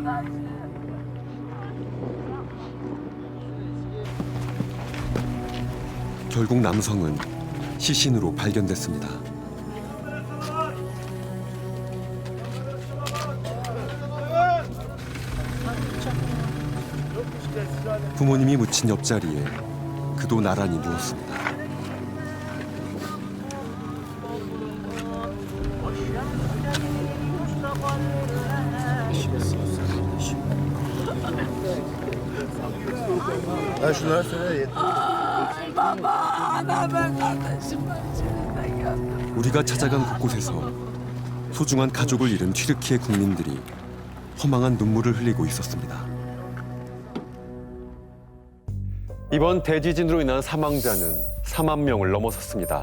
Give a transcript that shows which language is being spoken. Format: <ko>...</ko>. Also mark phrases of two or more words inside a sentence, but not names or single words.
<ko>결국 남성은 시신으로 발견됐습니다. 부모님이 묻힌 옆자리에 그도 나란히 누웠습니다.</ko> <tr>Ha şunları söyle.</tr> <ko>우리가 찾아간 곳곳에서 소중한 가족을 잃은 튀르키예 국민들이 허망한 눈물을 흘리고 있었습니다. 이번 대지진으로 인한 사망자는 4만 명을 넘어섰습니다.</ko>